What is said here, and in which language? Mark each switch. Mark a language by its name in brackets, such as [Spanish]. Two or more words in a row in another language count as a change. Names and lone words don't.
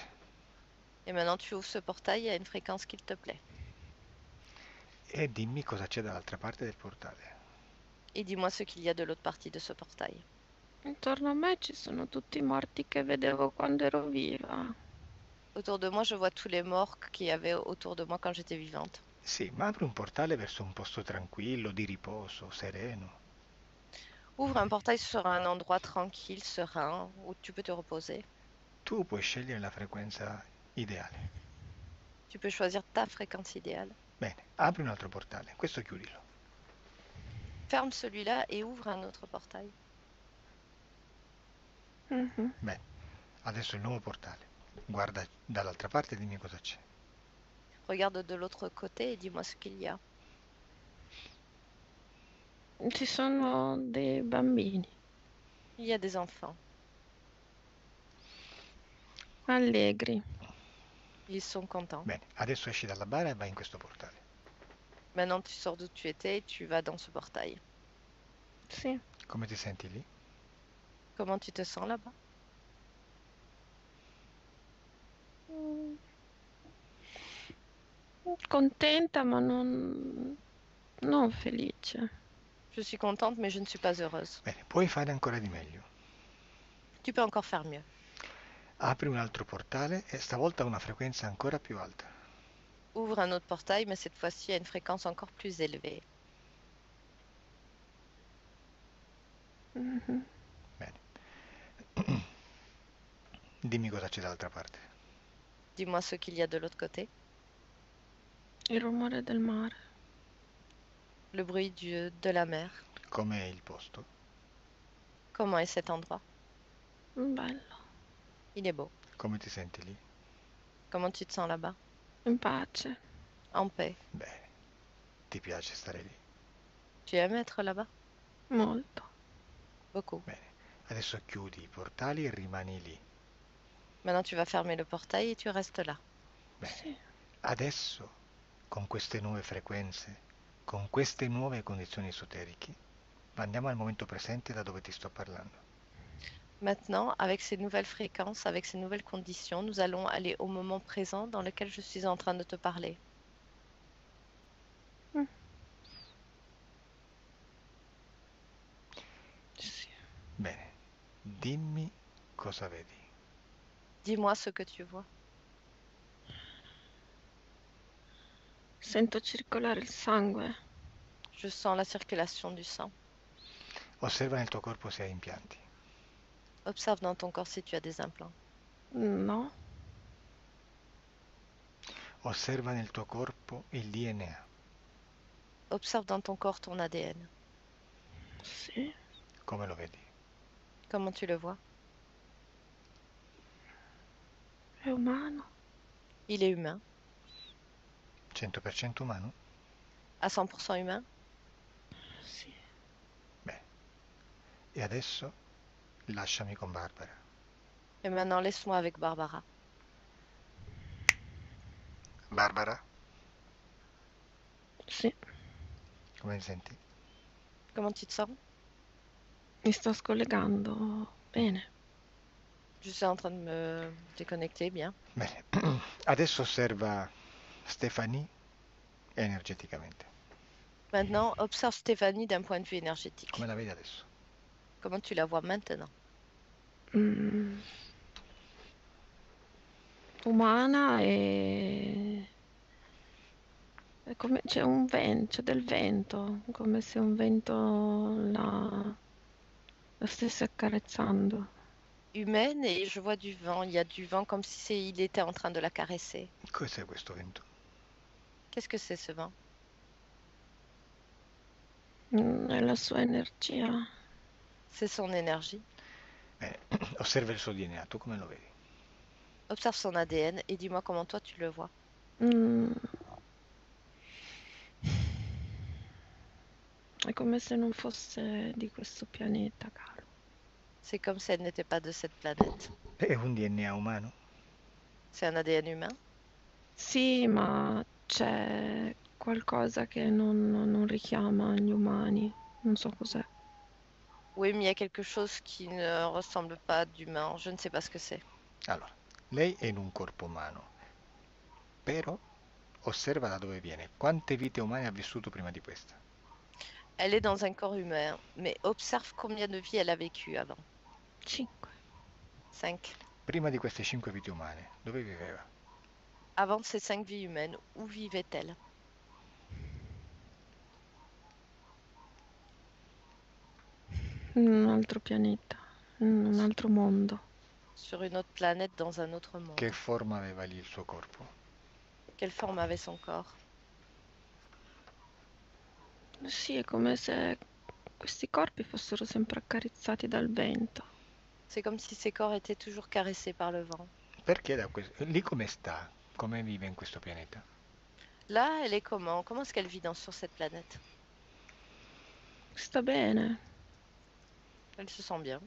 [French] Et maintenant, tu ouvres ce portail à une fréquence qu'il te plaît. [Italian] E dimmi cosa c'è dall'altra parte del portale. [French] Et dis-moi ce qu'il y a de l'autre partie de ce portail. [Italian] Intorno a me ci sono tutti i morti che vedevo quando ero viva. [French] Autour de moi, je vois tous les morts qu'il y avait autour de moi quand j'étais vivante. [Italian] Sì, ma apri un portale verso un posto tranquillo, di riposo, sereno. [French] Ouvre un portail sur un endroit tranquille, serein, où tu peux te reposer. [Italian] Tu puoi scegliere la frequenza ideale. [French] Tu peux choisir ta fréquence idéale. [Italian] Bene, apri un altro portale, questo chiudilo. [French] Ferme celui-là et ouvre un autre portail. Mhm. [Italian] Bene, adesso il nuovo portale. Guarda dall'altra parte e dimmi cosa c'è. [French] Regarde de l'autre côté et dis-moi ce qu'il y a. [Italian] Ci sono dei bambini [French] Il y a des enfants. [Italian] allegri. [French] Ils sont contents. [Italian] Bene, adesso esci dalla bara e vai in questo portale. [French] Maintenant, tu sors d'où tu étais et tu vas dans ce portail. [Italian] Sì. Come ti senti lì? [French] Comment tu te sens là-bas? [Italian] Mm, Contenta, ma non felice. [French] Je suis contente, mais je ne suis pas heureuse. [Italian] Bene, puoi fare ancora di meglio. [French] Tu peux encore faire mieux. [Italian] Apri un altro portale e stavolta a una frequenza ancora più alta. [French] Ouvre un autre portail, mais cette fois-ci à une fréquence encore plus élevée. Mhm. [Italian] Bene. Dimmi cosa c'è dall'altra parte. [French] Dis-moi ce qu'il y a de l'autre côté. [Italian] Il rumore del mare. [French] Le bruit de la mer. [Italian] Com'è il posto? [French] Comment est cet endroit? [Italian] Bello, [French] Il est beau. [Italian] Come ti senti lì? [French] Comment tu te sens là-bas? [Italian] in pace. [French] En paix. [Italian] Bene. Ti piace stare lì? [French] Tu aimes être là-bas? [Italian] Molto. [French] Beaucoup. [Italian] Bene. Adesso chiudi i portali e rimani lì. [French] Maintenant, tu vas fermer le portail et tu restes là. [Italian] Bene. Sì. Adesso, con queste nuove frequenze, con queste nuove condizioni esoteriche, andiamo al momento presente da dove ti sto parlando. [French] Maintenant, avec ces nouvelles fréquences, avec ces nouvelles conditions, nous allons aller au moment présent dans lequel je suis en train de te parler. [Italian] Sì. Bene. Dimmi cosa vedi. [French] Dis-moi ce que tu vois. [Italian] Sento circolare il sangue. [French] Je sens la circulation du sang. [Italian] Osserva nel tuo corpo se hai impianti. [French] Observe dans ton corps si tu as des implants. [Italian] No. Osserva nel tuo corpo il DNA. [French] Observe dans ton corps ton ADN. [Italian] Sì. Come lo vedi? [French] Comment tu le vois? [Italian] È umano. [French] Il est humain. [Italian] 100% umano? [French] À 100% humain? [Italian] Sì. Bene. E adesso lasciami con Barbara. [French] Et maintenant, laisse-moi avec Barbara. [Italian] Barbara, Sì. come ti senti? [French] Comment tu te sens? [Italian] Mi sto scollegando. Bene. [French] Je suis en train de me déconnecter, bien. [Italian] Bene. Adesso osserva Stéphanie energeticamente. [French] Maintenant, observe Stéphanie d'un point de vue énergétique. [Italian] Come la vedi adesso? [French] Comment tu la vois maintenant? Mm. [Italian] Umana è come c'è un vento, c'è del vento, come se un vento la stesse accarezzando. [French] Humaine et je vois du vent. Il y a du vent comme si il était en train de la caresser. [Italian] Cos'è questo vento? [French] Qu'est-ce que c'est ce vent? [Italian] È la sua energia. [French] C'est son énergie. [Italian] Bene. Osserva il suo DNA, tu come lo vedi? [French] Observe son ADN et dis-moi comment toi tu le vois. Mm. [Italian] È come se non fosse di questo pianeta, caro. [French] C'est comme si elle n'était pas de cette planète. [Italian] È un DNA umano? [French] C'est un ADN humain? [Italian] Sì, ma c'è qualcosa che non richiama gli umani. Non so cos'è. [French] Oui, mais il y a quelque chose qui ne ressemble pas d'humain. Je ne sais pas ce que c'est. [Italian] Allora, lei è in un corpo umano, però osserva da dove viene. Quante vite umane ha vissuto prima di questa? [French] Elle est dans un corps humain, mais observe combien de vies elle a vécu avant. [Italian] 5. [French] 5. [Italian] Prima di queste 5 vite umane, dove viveva? [French] Avant ces 5 vies humaines, où vivait-elle? [Italian] In un altro pianeta, in un altro mondo. [French] Sur une autre planète, dans un autre monde. [Italian] Che forma aveva lì il suo corpo? [French] Quelle forme avait son corps? [Italian] Sì, è come se questi corpi fossero sempre accarezzati dal vento. [French] C'est comme si ses corps étaient toujours caressés par le vent. [Italian] Perché lì come sta? Come vive in questo pianeta? [French] Là, elle est comment? Comment est-ce qu'elle vit sur cette planète? [Italian] Sta bene. [French] Elle se sent bien.